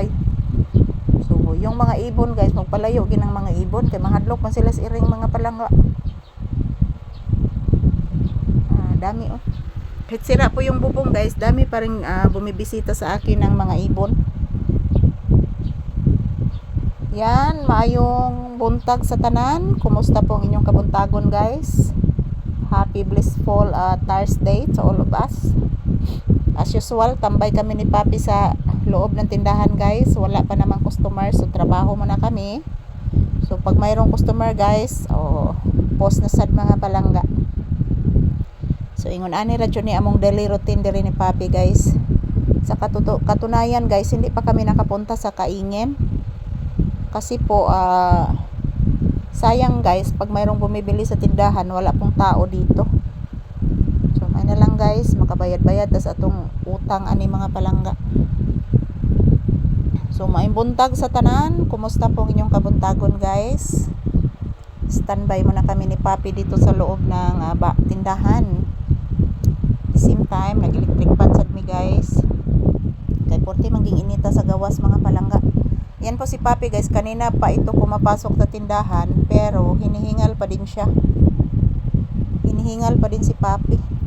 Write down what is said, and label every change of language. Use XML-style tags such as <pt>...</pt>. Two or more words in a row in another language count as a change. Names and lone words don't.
<ceb>So</ceb> <tl>yung mga ibon</tl> <ceb>guys magpalayo ginang mga ibon kay mahadlok man sila sa iring mga palangga.</ceb> <tl>Dami oh. Kahit sira po yung bubong guys, dami pa rin bumibisita sa akin ng mga ibon. Yan,</tl> <ceb>maayong buntag sa tanan. Kumusta po ang inyong kabuntagon guys?</ceb> <en>Happy blissful Thursday to all of us. As usual,</en> <tl>tambay kami ni Papi sa loob ng tindahan guys. Wala pa namang customer, so trabaho muna kami. So pag mayroong customer guys,</tl> <ceb>post na sad mga palangga. So ingon ani radyo ni among daily routine diri ni Papi guys.</ceb> <tl>Sa katunayan guys, hindi pa kami nakapunta sa Kaingen. Kasi po sayang guys pag mayroong bumibili sa tindahan, wala pong tao dito. So may na lang guys,</tl> <ceb>makabayad-bayad tas atong utang ani mga palangga. So maayong buntag sa tanan. Kumusta po ang inyong kabuntagon guys?</ceb> <tl>Standby muna kami ni Papi dito sa loob ng tindahan.</tl> <ceb>Same time nag-</ceb> <en>electric fan</en> <ceb>sad mi guys kay porte mangging inita sa gawas mga palangga.</ceb> <tl>Yan po si Papi guys, kanina pa ito pumapasok sa tindahan pero hinihingal pa din siya, hinihingal pa din si Papi.</tl>